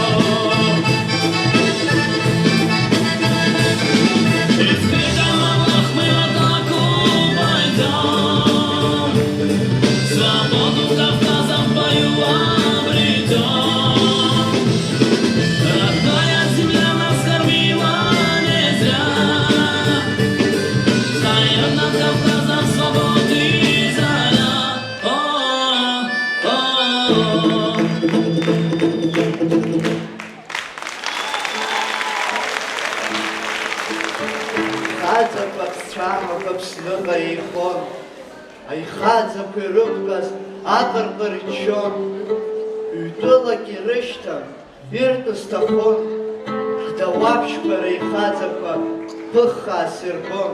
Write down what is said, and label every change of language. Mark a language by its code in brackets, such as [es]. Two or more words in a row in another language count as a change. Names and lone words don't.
[ru] И с криком Аллах мы в атаку пойдем, свободу Кавказа в бою обретем. Родная земля нас кормила не зря, встает над Кавказом свободы заря. [ab] Хаҵақәа ԥсцәаҳақәа Аԥсныҟа еихон, аихаҵақәа ирықәтәаз аҟырҟыр иччон, ҩтәылак ирышьҭан, иртәыз сҭахон, ҳдауаԥшьқәа реихаҵақәа ԥыххаас ирбон.